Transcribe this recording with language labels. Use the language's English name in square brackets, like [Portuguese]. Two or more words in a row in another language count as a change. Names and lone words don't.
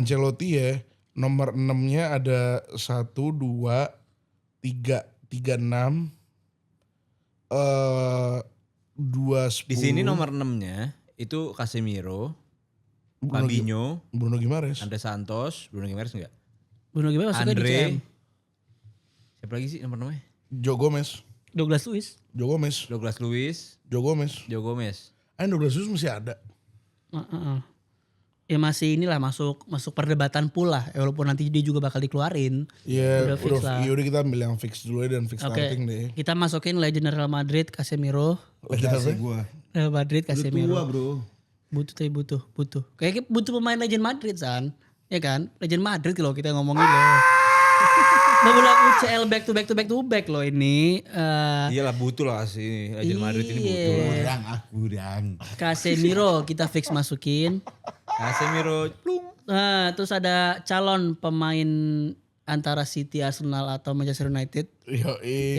[Indonesian] Ancelotti ya. Nomor 6-nya ada 1 2 3 3 6 2 10. Di sini nomor 6-nya itu Casemiro, Fabinho, Bruno Gimares. Andre Santos, Bruno Gimares enggak? Bruno gimana masuknya di CM? Andre. Siapa lagi sih nomor namanya? Joe Gomez. Douglas Luiz. Joe Gomez. Douglas Luiz, Joe Gomez. Joe Gomez. Douglas Luiz masih ada. Ya masih inilah masuk perdebatan pula. Ya, walaupun nanti dia juga bakal dikeluarin. Iya, Udah fix lah. udah kita ambil yang fix dulu ya dan fix Oke, starting deh. kita masukin legend Real Madrid Casemiro. Legend apa? Gue. Real Madrid Udah tua Casemiro. bro. Butuh. Kayaknya butuh pemain legend Madrid San. Ya kan? Legend Madrid kalau kita ngomongin loh. Beberapa UCL [English] back to back [Indonesian] loh ini. Iyalah butuh lah sih Legend Madrid ini butuh lah. Kurang. Casemiro kita fix masukin. Casemiro, plung. Nah, terus ada calon pemain antara City, Arsenal atau Manchester United. Yoi.